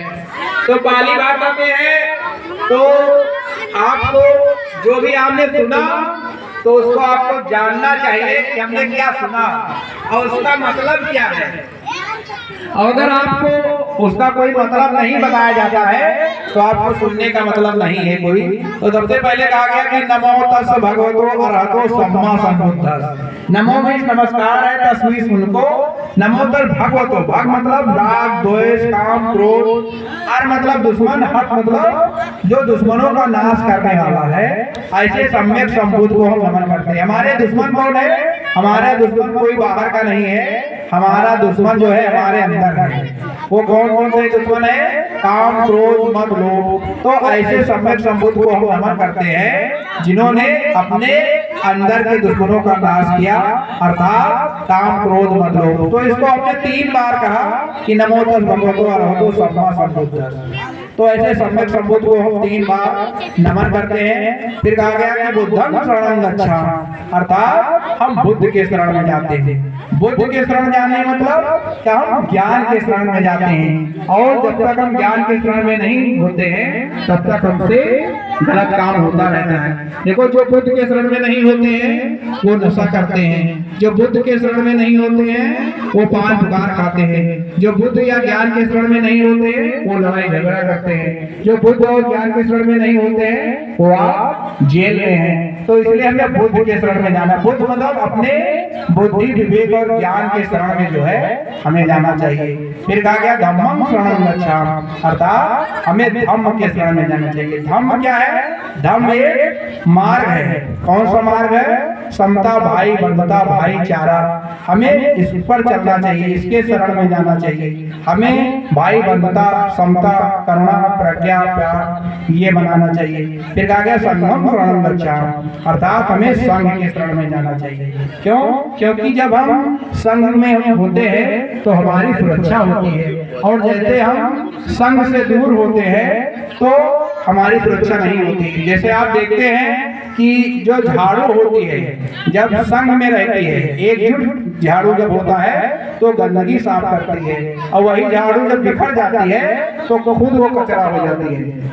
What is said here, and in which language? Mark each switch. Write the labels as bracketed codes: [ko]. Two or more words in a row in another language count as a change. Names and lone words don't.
[hi] तो पाली भाषा में है तो आपको जो भी आपने सुना तो उसको आपको जानना चाहिए कि हमने क्या सुना और उसका मतलब क्या है। अगर आपको उसका कोई मतलब नहीं बताया जाता है तो आपको सुनने का मतलब नहीं है कोई। तो सबसे पहले कहा गया कि [pi] नमो तस् भगवतो अरहतो सम्मा सम्बुद्धस्स। [hi] नमो मीन्स नमस्कार है, तस् मीन्स उनको, [pi] नमो तस् भगवतो, [hi] भग मतलब राग द्वेष काम क्रोध, अर मतलब दुश्मन, हट मतलब जो दुश्मनों का नाश करने वाला है, ऐसे सम्यक संबुद्ध को हम नमन करते हैं। हमारे दुश्मन कौन है? हमारा दुश्मन कोई बाहर का नहीं है, हमारा दुश्मन जो है हमारे अंदर है। वो कौन कौन से दुश्मन है? काम क्रोध मद लोभ। तो ऐसे सम्यक संबुद्ध को हम नमन करते हैं जिन्होंने अपने अंदर के दुश्मनों का नाश किया, अर्थात काम क्रोध मद लोभ। तो इसको हमने 3 बार कहा कि [pi] नमो तस् भगवतो अरहतो सम्मा सम्बुद्धस्स। [hi] तो ऐसे सम्यक संबुद्ध को हम 3 बार नमन करते हैं। फिर कहा गया कि [pi] बुद्धं शरणं गच्छामि, [hi] अर्थात हम बुद्ध के शरण में जाते हैं। बुद्ध के शरण जाने मतलब क्या? हम ज्ञान के शरण में जाते हैं। और जब तक हम ज्ञान के शरण में नहीं होते हैं तब तक हमसे गलत काम होता रहता है। देखो, जो बुद्ध के शरण में नहीं होते हैं वो नशा करते हैं, जो बुद्ध के शरण में नहीं होते हैं वो पान पुकार खाते हैं, जो बुद्ध या ज्ञान के शरण में नहीं होते हैं वो लड़ाई झगड़ा करते हैं, जो बुद्ध और ज्ञान के शरण में नहीं होते हैं वो आप जेल में हैं। तो इसलिए हमें बुद्ध के शरण में जाना। बुद्ध मतलब अपने बुद्धि विवेक और ज्ञान के शरण में जो है हमें जाना चाहिए। फिर कहा गया [pi] धम्मं शरणं गच्छामि, [hi] अर्थात हमें धम्म के शरण में जाना चाहिए। धम्म क्या है? धम्म एक मार्ग है। कौन सा मार्ग है? समता, भाई बंधुता, भाईचारा। हमें इस पर चलना चाहिए, इसके शरण में जाना चाहिए। हमें भाई बंधुता, समता, करुणा, प्रज्ञा, प्यार ये बनाना चाहिए। फिर कहा गया [pi] संघं शरणं गच्छामि, [hi] अर्थात हमें संघ के शरण में जाना चाहिए। क्यों? क्योंकि जब हम संघ में होते हैं तो हमारी सुरक्षा होती है, और जैसे हम संघ से दूर होते हैं तो हमारी सुरक्षा नहीं होती। जैसे आप देखते हैं कि जो झाड़ू होती है जब संघ में रहती है, एकजुट झाड़ू जब होता है तो गंदगी साफ करती है, और वही झाड़ू जब बिखर जाती है तो खुद वो कचरा हो जाती है।